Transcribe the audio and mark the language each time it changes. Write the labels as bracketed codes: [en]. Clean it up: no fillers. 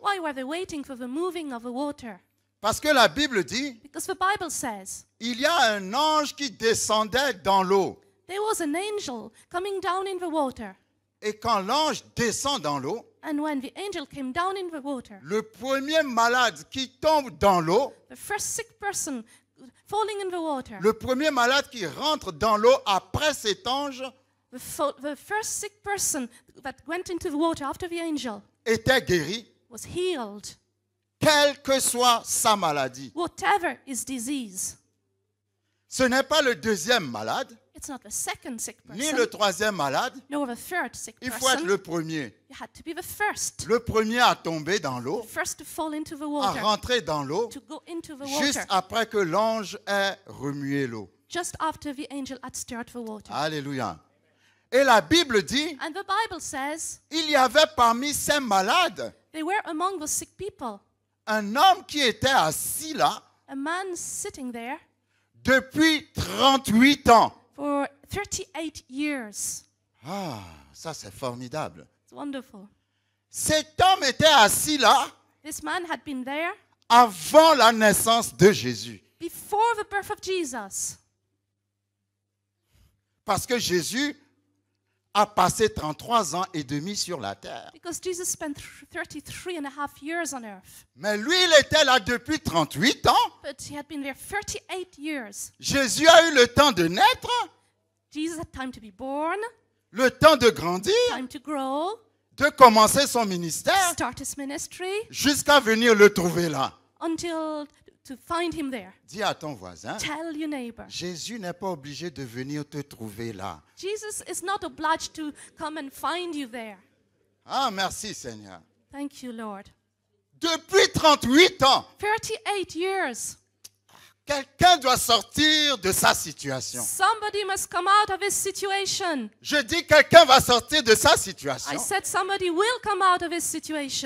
[en] Why were they waiting for the moving of the water? [fr] Parce que la Bible dit, [en] Because the Bible says [fr] il y a un ange qui descendait dans l'eau. [en] there was an angel coming down in the water. [fr] Et quand l'ange descend dans l'eau, [en] And when the angel came down in the water, [fr] le premier malade qui tombe dans l'eau, [en] the first sick person falling in the water, [fr] le premier malade qui rentre dans l'eau après cet ange [en] the first sick person that went into the water after the angel [fr] était guéri, [en] was healed, [fr] quelle que soit sa maladie. [en] whatever his disease. [fr] Ce n'est pas le deuxième malade, [en] It's not the second sick [fr] ni [en] person, [fr] le troisième malade. [en] nor the third sick [fr] Il faut être [en] person. [fr] le premier. [en] You had to be the first. [fr] Le premier à tomber dans l'eau, [en] The first to fall into the [fr] à [en] water, [fr] rentrer dans l'eau, [en] to go into the [fr] juste [en] water, [fr] après que l'ange ait remué l'eau. [en] just after the angel had stirred the water. [fr] Alléluia. Et la Bible dit, [en] And the Bible says [fr] il y avait parmi ces malades [en] they were among the sick people. [fr] un homme qui était assis là [en] A man sitting there [fr] depuis 38 ans. [en] for 38 years. [fr] Ah, ça c'est formidable. [en] It's wonderful. [fr] Cet homme était assis là [en] This man had been there [fr] avant la naissance de Jésus. [en] before the birth of Jesus. [fr] Parce que Jésus a passé 33 ans et demi sur la terre. [en] Because Jesus spent 33 and a half years on earth. [fr] Mais lui, il était là depuis 38 ans. [en] But he had been there 38 years. [fr] Jésus a eu le temps de naître, [en] Jesus had time to be born, [fr] le temps de grandir, [en] time to grow, [fr] de commencer son ministère, [en] start his ministry, [fr] jusqu'à venir le trouver là. [en] until to find him there. [fr] Dis à ton voisin, [en] Tell your neighbor. [fr] Jésus n'est pas obligé de venir te trouver là. [en] Jesus is not obliged to come and find you there. [fr] Ah, merci Seigneur. [en] Thank you, Lord. [fr] Depuis 38 ans, [en] 38 years. [fr] quelqu'un doit sortir de sa situation. [en] Somebody must come out of his situation. [fr] Je dis quelqu'un va sortir de sa situation. [en] I said somebody will come out of his situation.